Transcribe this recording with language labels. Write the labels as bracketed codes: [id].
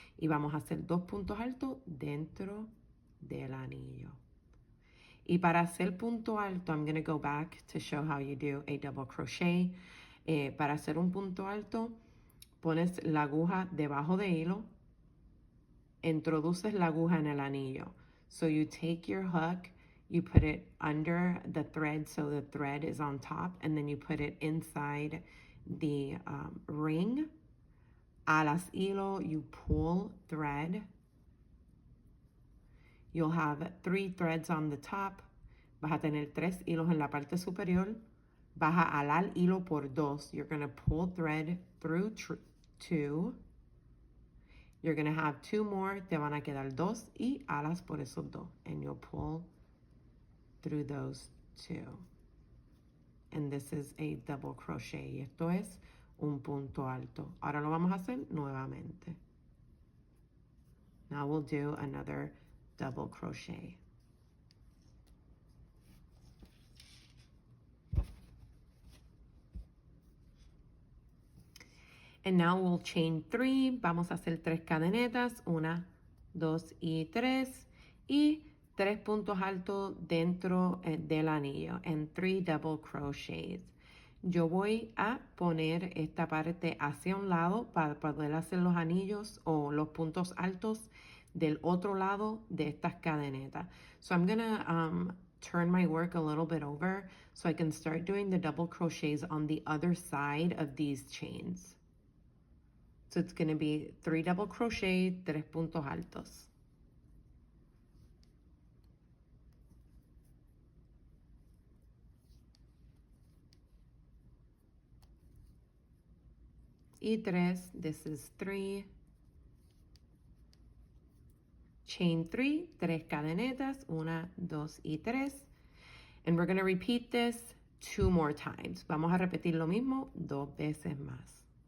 [es] Y vamos a hacer 2 puntos altos dentro del anillo. Y para hacer punto alto, [en] I'm going to go back to show how you do a double crochet. [es] Para hacer un punto alto, pones la aguja debajo de hilo, introduces la aguja en el anillo. [en] So you take your hook, you put it under the thread so the thread is on top, and then you put it inside the ring. [es] Alas hilo, [en] you pull thread. You'll have 3 threads on the top. [es] Vas a tener 3 hilos en la parte superior. Vas a alar hilo por 2. [en] You're going to pull thread through 2. You're going to have 2 more. [es] Te van a quedar 2 y alas por esos 2. [en] And you'll pull through those 2. And this is a double crochet. [es] Y esto es un punto alto. Ahora lo vamos a hacer nuevamente. [en] Now we'll do another double crochet. And now we'll chain 3. [es] Vamos a hacer 3 cadenetas. 1, 2 y 3. Y 3 puntos altos dentro del anillo. [en] And 3 double crochets. [es] Yo voy a poner esta parte hacia un lado para poder hacer los anillos o los puntos altos del otro lado de estas cadenetas. [en] So I'm going to turn my work a little bit over so I can start doing the double crochets on the other side of these chains. So it's going to be 3 double crochet, [es] 3 puntos altos. [en] Y 3, this is 3. [es] Chain 3, 3 cadenetas, 1, 2 y 3. [en] And we're going to repeat this 2 more times. [es] Vamos a repetir lo mismo 2 veces más.